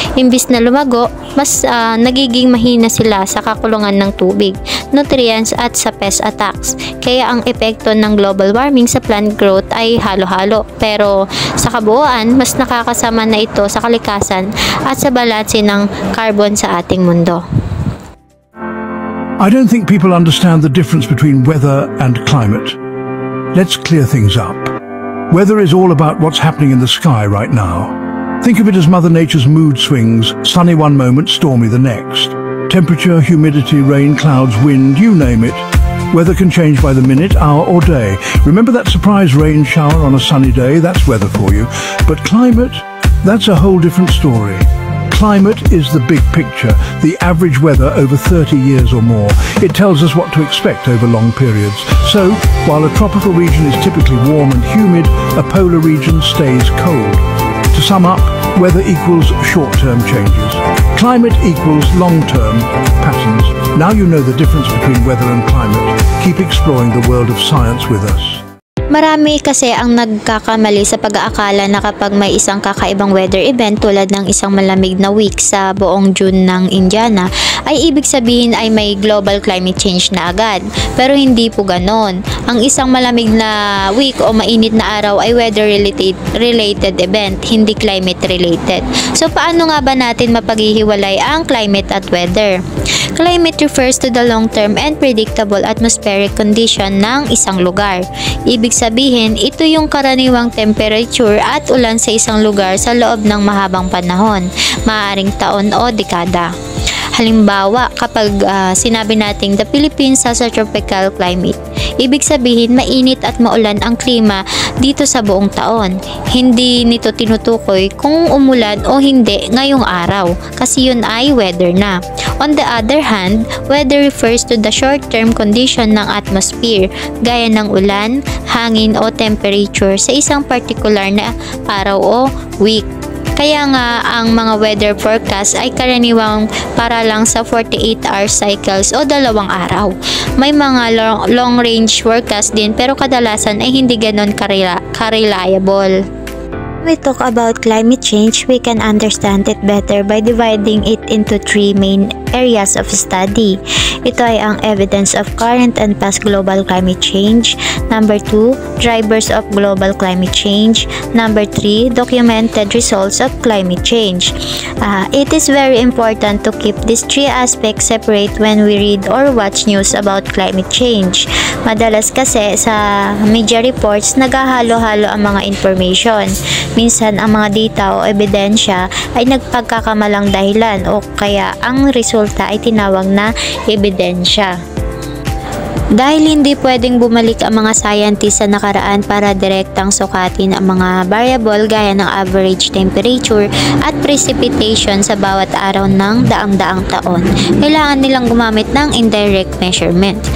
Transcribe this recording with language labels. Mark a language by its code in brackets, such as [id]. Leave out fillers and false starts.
[tl] Imbis na lumago, mas nagiging mahina sila sa kakulungan ng tubig, nutrients at sa pest attacks. Kaya ang epekto ng global warming sa plant growth ay halo-halo. Pero sa kabuuan, mas nakakasama na ito sa kalikasan at sa balanse ng carbon sa ating mundo. [en] I don't think people understand the difference between weather and climate. Let's clear things up. Weather is all about what's happening in the sky right now. Think of it as Mother Nature's mood swings, sunny one moment, stormy the next. Temperature, humidity, rain, clouds, wind, you name it. Weather can change by the minute, hour or day. Remember that surprise rain shower on a sunny day? That's weather for you. But climate, that's a whole different story. Climate is the big picture, the average weather over 30 years or more. It tells us what to expect over long periods. So, while a tropical region is typically warm and humid, a polar region stays cold. To sum up, weather equals short-term changes. Climate equals long-term patterns. Now you know the difference between weather and climate. Keep exploring the world of science with us. [tl] Marami kasi ang nagkakamali sa pag-aakala na kapag may isang kakaibang weather event tulad ng isang malamig na week sa buong June ng Indiana, ay ibig sabihin ay may global climate change na agad. Pero hindi po ganon. Ang isang malamig na week o mainit na araw ay weather-related event, hindi climate-related. So paano nga ba natin mapaghihiwalay ang climate at weather? [en] Climate refers to the long-term and predictable atmospheric condition [tl] ng isang lugar. Ibig sabihin, ito yung karaniwang temperature at ulan sa isang lugar sa loob ng mahabang panahon, maaaring taon o dekada. Halimbawa, kapag sinabi nating [en] the Philippines has a tropical climate, [tl] Ibig sabihin, mainit at maulan ang klima dito sa buong taon. Hindi nito tinutukoy kung umulan o hindi ngayong araw kasi yun ay weather na. [en] On the other hand, weather refers to the short-term condition [tl] ng atmosphere gaya ng ulan, hangin o temperature sa isang particular na araw o week. Kaya nga ang mga weather forecast ay karaniwang para lang sa 48-hour cycles o 2 araw. May mga long-range forecast din pero kadalasan ay hindi ganon ka-reliable. [en] When we talk about climate change, we can understand it better by dividing it into 3 main areas of study. [tl] Ito ay ang [en] evidence of current and past global climate change. Number 2, drivers of global climate change. Number 3, documented results of climate change. It is very important to keep these 3 aspects separate when we read or watch news about climate change. [tl] Madalas kasi sa media reports, naghahalo-halo ang mga information. Minsan ang mga data o ebidensya ay nagpagkakamalang dahilan o kaya ang resulta ay tinawag na ebidensya. Dahil hindi pwedeng bumalik ang mga scientists sa nakaraan para direktang sukatin ang mga variable gaya ng average temperature at precipitation sa bawat araw ng daang-daang taon, kailangan nilang gumamit ng indirect measurement.